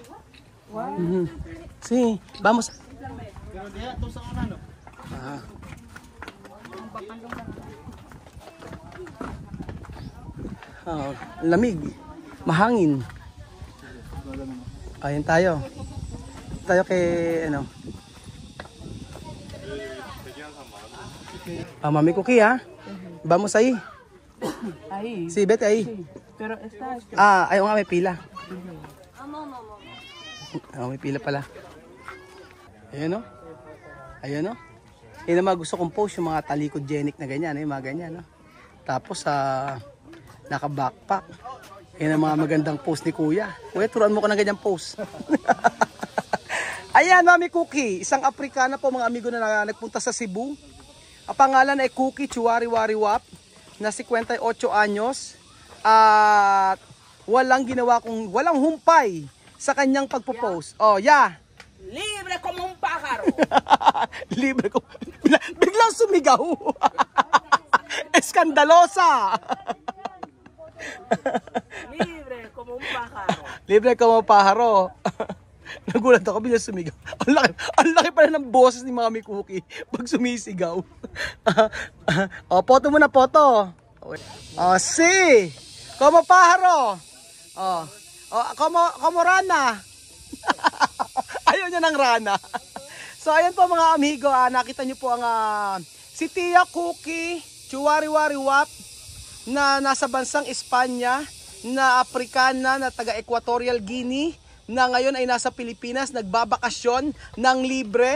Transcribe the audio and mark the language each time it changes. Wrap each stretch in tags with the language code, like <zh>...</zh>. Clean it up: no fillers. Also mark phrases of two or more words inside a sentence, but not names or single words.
<es>Wow. Si, vamos. Lamig.</es> <tl>Mahangin. Ayun tayo. Tayo kay Mami Cookie</tl> <es>Vamos ahí. Ahí. Sí, vete ahí. Sí. Pero está</es> <tl>ayaw nga, may pila. May pila pala. Ayun Ayun Yun ang mga gusto kong post, yung mga talikod-genic na ganyan, yung mga ganyan, Tapos, naka-backpack. Yun ang mga magandang post ni Kuya. Kuya, turuan mo ko ng ganyang post. Ayan, Mami Cookie. Isang Afrikana po, mga amigo na nagpunta sa Cebu. Ang pangalan ay Cookie Chuwari-Wari-Wap, na 58 anyos. At walang humpay sa kanyang pagpo-post.</tl> <es>Libre como un pájaro. Libre como...</es> <tl>Biglang sumigaw. Eskandalosa.</tl> <es>Libre como un pájaro. Libre como pájaro.</es> <tl>Nagulat ako, biglang sumigaw. Ang laki pala ng boses ni Mami Cookie pag sumisigaw. Photo muna, photo. Si,</tl> <es>como pájaro. Como rana.</es> <tl>Ayaw niya ng rana. So ayan po mga amigo, nakita niyo po ang si Tia Cookie Chuwari-Wari-Wap na nasa bansang Espanya, na Afrikana, na taga Equatorial Guinea, na ngayon ay nasa Pilipinas, nagbabakasyon ng libre.</tl>